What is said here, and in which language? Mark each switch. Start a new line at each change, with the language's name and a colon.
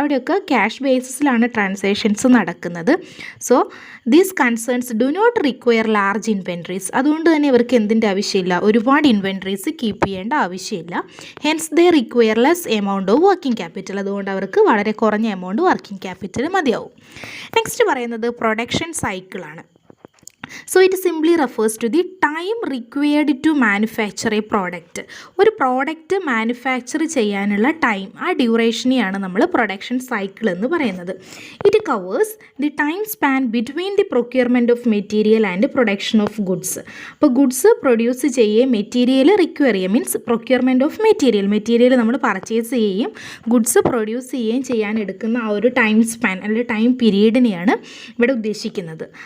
Malayalam: അവിടെയൊക്കെ cash ബേസിസിലാണ് transactions നടക്കുന്നത്.
English: So these concerns do not require large inventories.
Malayalam: അതുകൊണ്ട് തന്നെ ഇവർക്ക് എന്തിൻ്റെ ആവശ്യമില്ല, ഒരുപാട് ഇൻവെൻട്രീസ് കീപ്പ് ചെയ്യേണ്ട ആവശ്യമില്ല.
English: Hence they require less amount of working capital.
Malayalam: അതുകൊണ്ട് അവർക്ക് വളരെ കുറഞ്ഞ എമൗണ്ട് വർക്കിംഗ് ക്യാപിറ്റൽ മതിയാവും. നെക്സ്റ്റ് പറയുന്നത് പ്രൊഡക്ഷൻ സൈക്കിളാണ്.
English: So it simply refers to the time required to manufacture a product.
Malayalam: ഒരു പ്രോഡക്റ്റ് മാനുഫാക്ചർ ചെയ്യാനുള്ള ടൈം, ആ ഡ്യൂറേഷനെയാണ് നമ്മൾ പ്രൊഡക്ഷൻ സൈക്കിൾ എന്ന് പറയുന്നത്.
English: It covers the time span between the procurement of material and production of goods.
Malayalam: അപ്പോൾ goods produce ചെയ്യുകയും material require ചെയ്യുക, means procurement of material നമ്മൾ പർച്ചേസ് ചെയ്യുകയും ഗുഡ്സ് പ്രൊഡ്യൂസ് ചെയ്യുകയും ചെയ്യാൻ എടുക്കുന്ന ആ ഒരു ടൈം സ്പാൻ അല്ലെങ്കിൽ ടൈം പീരീഡിനെയാണ് ഇവിടെ ഉദ്ദേശിക്കുന്നത്.